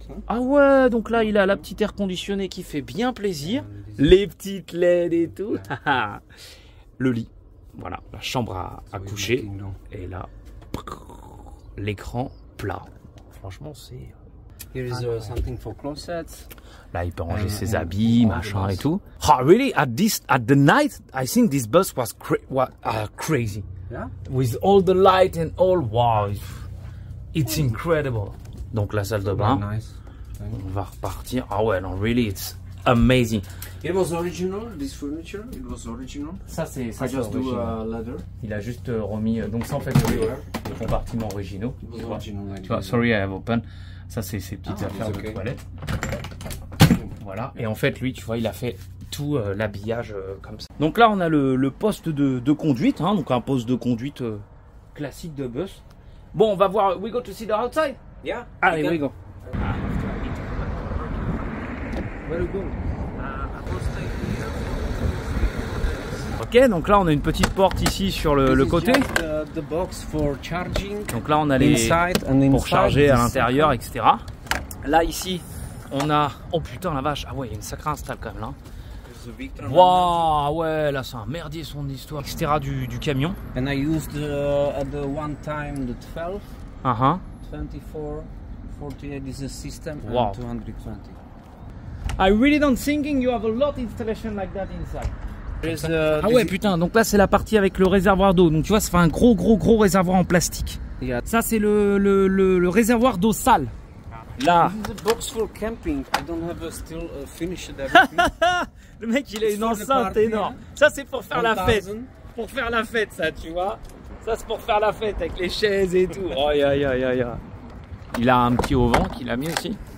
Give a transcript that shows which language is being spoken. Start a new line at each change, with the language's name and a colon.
French: Ah ouais, donc là il a la petite air conditionnée qui fait bien plaisir, les petites LED et tout. Le lit, voilà, la chambre à coucher, et là l'écran plat. Franchement c'est...
English: Here is something for closets.
French: Là, il peut ranger ses habits, machin et tout.
English: Oh, really? At the night, I think this bus was crazy. Yeah. With all the light and all, wow, it's incredible.
French: Donc la salle de bain.
English: Nice.
French: On va repartir. Ah ouais, non,
English: really, it's amazing. It was original. This furniture, it was original.
French: Ça c'est
English: just do leather.
French: Il a juste remis. Donc ça en fait les compartiments originaux. Tu vois,
English: sorry, I have open.
French: Ça, c'est ces petites affaires de toilette. Voilà. Et en fait, lui, tu vois, il a fait tout l'habillage comme ça. Donc là, on a le poste de conduite. Hein, donc un poste de conduite classique de bus. Bon, on va voir.
English: We go to see the outside? Yeah. Allez, we go. Where you go?
French: Ok, donc là, on a une petite porte ici sur le côté.
English: The box for charging.
French: Donc là, on a les pour charger à l'intérieur, etc. Là, ici, on a... Oh putain, la vache. Ah ouais, il y a une sacrée install quand même là. Waouh, ouais, là, c'est un merdier son histoire, etc. du camion.
English: And I used at the one time the 12, 24, 48 is a system, and 220. I really don't thinking you have a lot installation like that inside.
French: Ah ouais putain, donc là c'est la partie avec le réservoir d'eau. Donc tu vois, ça fait un gros réservoir en plastique. Ça c'est le réservoir d'eau sale. Là.
English: This is a box for camping. I don't have still finished everything.
French: Le mec, il a une
English: For the
French: enceinte
English: party,
French: énorme. Ça, c'est pour faire la fête. 1000. Pour faire la fête, ça, tu vois. Ça, c'est pour faire la fête avec les chaises et tout. Oh, ya. Il a un petit auvent qu'il a mis aussi.